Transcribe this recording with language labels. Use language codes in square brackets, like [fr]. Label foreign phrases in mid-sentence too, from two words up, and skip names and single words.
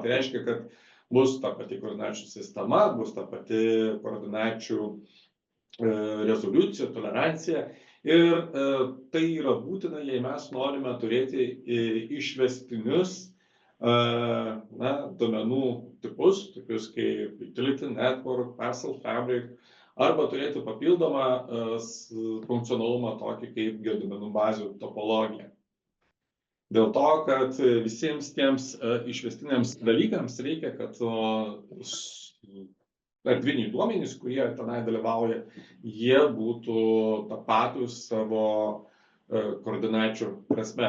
[lt] Tai reiškia, kad bus ta pati koordinačių sistema, bus ta pati koordinačių rezoliucija, tolerancija. Ir tai yra būtina, jei mes norime turėti išvestinius duomenų tipus, tokius kaip [en] utility network, parcel fabric, [lt] arba turėti papildomą funkcionalumą tokį kaip duomenų bazių topologija. Dėl to, kad visiems tiems išvestiniams dalykams reikia, kad erdviniai duomenys, kurie tenai dalyvauja, jie būtų tapatus savo koordinačių prasme.